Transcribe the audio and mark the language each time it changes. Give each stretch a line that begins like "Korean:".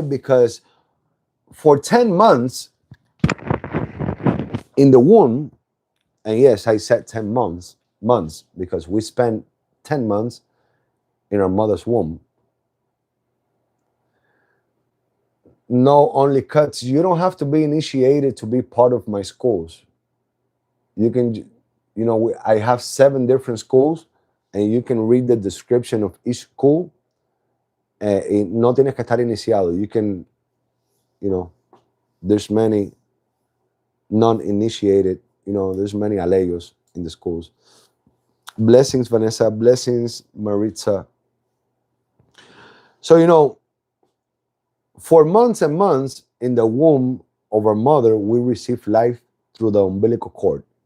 English: Because for 10 months in the womb, and yes, I said 10 months because we spent 10 months in our mother's womb. No, only cuts. You don't have to be initiated to be part of my schools. You can, I have 7 different schools, and you can read the description of each school.
Spanish: No tienes que estar iniciado.
English: You can, there's many non-initiated, there's many alegos in the schools. Blessings, Vanessa. Blessings, Maritza. So, for months and months in the womb of our mother, we receive life through the umbilical cord.